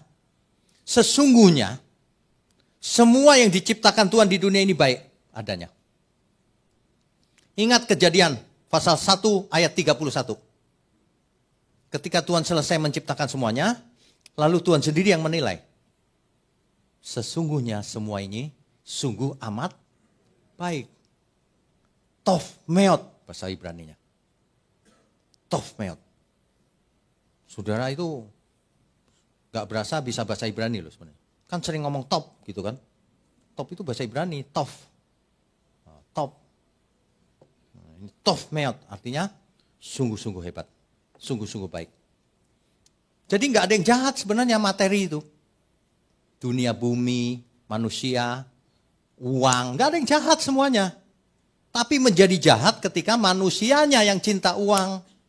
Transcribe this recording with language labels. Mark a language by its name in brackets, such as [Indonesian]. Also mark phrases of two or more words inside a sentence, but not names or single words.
[Indonesian] Sesungguhnya semua yang diciptakan Tuhan di dunia ini baik adanya. Ingat Kejadian pasal 1 ayat 31. Ketika Tuhan selesai menciptakan semuanya, lalu Tuhan sendiri yang menilai. Sesungguhnya semua ini sungguh amat baik. [Hebrew] טוב מאד [Indonesian] bahasa Ibraninya. [Hebrew] טוב מאד. [Indonesian] Saudara itu gak berasa bisa bahasa Ibrani loh sebenarnya. Kan sering ngomong top gitu kan. Top itu bahasa Ibrani, tov. Top. Ini [Hebrew] טוב מאד [Indonesian] artinya sungguh-sungguh hebat. Sungguh-sungguh baik. Jadi gak ada yang jahat sebenarnya materi itu. Dunia bumi, manusia, uang, gak ada yang jahat semuanya. Tapi menjadi jahat ketika manusianya yang cinta uang.